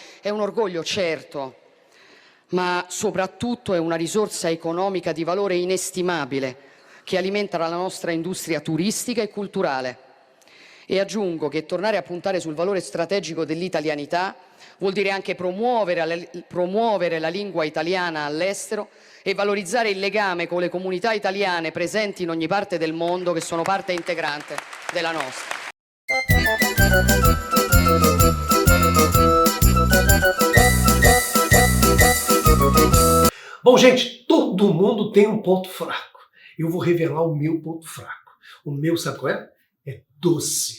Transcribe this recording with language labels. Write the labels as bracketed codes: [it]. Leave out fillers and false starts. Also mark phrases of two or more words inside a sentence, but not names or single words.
[it] È un orgoglio, certo, ma soprattutto è una risorsa economica di valore inestimabile che alimenta la nostra industria turistica e culturale. E aggiungo che tornare a puntare sul valore strategico dell'italianità vuol dire anche promuovere la lingua italiana all'estero e valorizzare il legame con le comunità italiane presenti in ogni parte del mondo, che sono parte integrante della nostra. [pt] Bom, gente, todo mundo tem um ponto fraco. Eu vou revelar o meu ponto fraco. O meu, sabe qual é? É doce.